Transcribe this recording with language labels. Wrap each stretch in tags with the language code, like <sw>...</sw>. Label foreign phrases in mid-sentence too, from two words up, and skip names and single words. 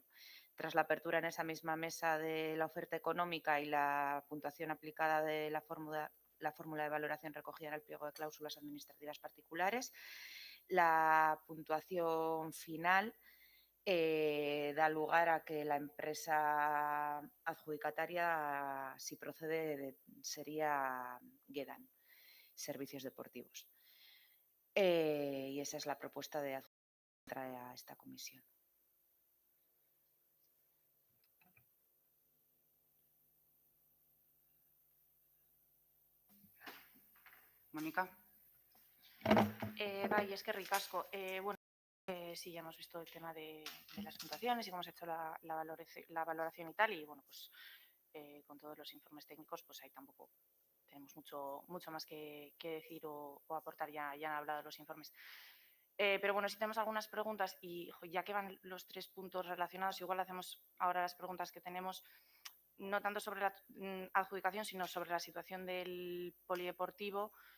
<es>Tras la apertura en esa misma mesa de la oferta económica y la puntuación aplicada de la fórmula de valoración recogida en el pliego de cláusulas administrativas particulares, la puntuación final da lugar a que la empresa adjudicataria, si procede, sería Guedan Servicios Deportivos. Y esa es la propuesta de traer a esta comisión. Mónica.</es> <eu>Bai, eskerrik asko.</eu> <es>Bueno, sí, ya hemos visto el tema de las puntuaciones y cómo se ha hecho la valoración y tal, y bueno, pues con todos los informes técnicos, pues ahí tampoco tenemos mucho más que decir o aportar, ya han hablado los informes. Pero bueno, si tenemos algunas preguntas y ya que van los 3 puntos relacionados, igual hacemos ahora las preguntas que tenemos, no tanto sobre la adjudicación, sino sobre la situación del polideportivo.</es>